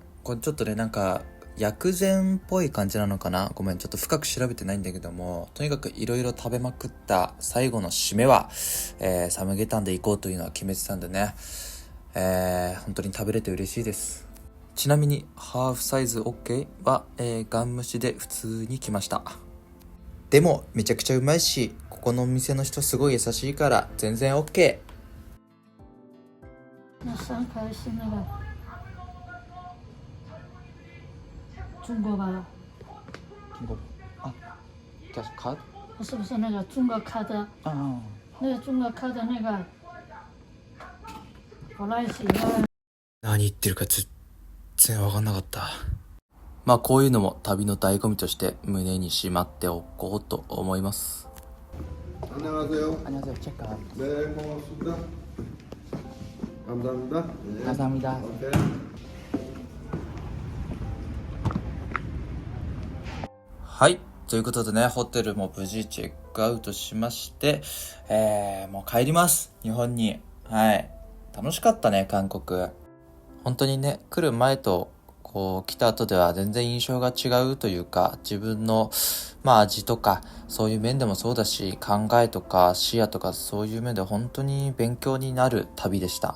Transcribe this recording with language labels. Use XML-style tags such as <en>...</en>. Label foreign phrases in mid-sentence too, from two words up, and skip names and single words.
<ja>これちょっとね、なんか薬膳っぽい感じなのかな、ごめん、ちょっと深く調べてないんだけども、とにかくいろいろ食べまくった最後の締めは、サムゲタンで行こうというのは決めてたんでね、 本当に食べれて嬉しいです。ちなみにハーフサイズ OK は、ガン無視で普通に来ました。でもめちゃくちゃうまいし、ここのお店の人すごい優しいから全然 OK。</ja> <zh>那3颗是那个中国吧？</zh> <ja>あ、キャッシュカード？</ja> <zh>不是那个中国卡的，那个中国卡的那个，后来是要</zh> <ja>何言ってるか全然分かんなかった。まあこういうのも旅の醍醐味として胸にしまっておこうと思います。</ja> <ko>안녕하세요. 안녕하세요. 체크. 네, 고맙습니다. 감사합니다. 네. 감사합니다. 오케이.</ko> <ja>はい。ということでね、ホテルも無事チェックアウトしまして、もう帰ります。日本に。はい。楽しかったね、韓国。本当にね、来る前と、来た後では全然印象が違うというか、自分の、味とか、そういう面でもそうだし、考えとか視野とかそういう面で本当に勉強になる旅でした。</ja>